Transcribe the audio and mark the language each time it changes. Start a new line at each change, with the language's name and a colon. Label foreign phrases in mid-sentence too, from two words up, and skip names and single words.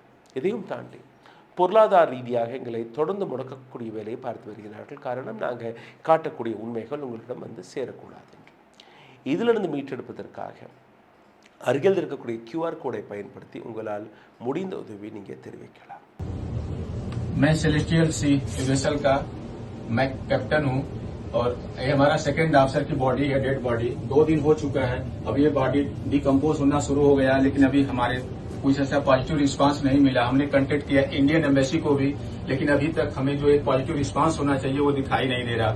Tamil: இதையும் தாண்டி பொருளாதார ரீதியாக எங்களை தொடர்ந்து முடக்கக்கூடிய வேலையை பார்த்து வருகிறார்கள். காரணம், நாங்கள் காட்டக்கூடிய உண்மைகள் உங்களிடம் வந்து சேரக்கூடாது என்று. இதிலிருந்து மீட்டெடுப்பதற்காக அருகில் இருக்கக்கூடிய QR கோடை பயன்படுத்தி உங்களால் முடிந்த உதவி நீங்கள் தெரிவிக்கலாம்.
Hindi: मैं सेलेस्टियल सी वेसल का मैं कैप्टन हूँ और ये हमारा
English: second officer
Hindi: की बॉडी है,
English: dead body
Hindi: 2 दिन हो चुका है. अब ये बॉडी डिकम्पोज होना शुरू हो गया, लेकिन अभी हमारे कुछ ऐसा
English: positive response
Hindi: नहीं मिला. हमने कांटेक्ट किया
English: Indian embassy
Hindi: को भी, लेकिन अभी तक हमें जो एक
English: positive response
Hindi: होना चाहिए वो दिखाई नहीं दे रहा.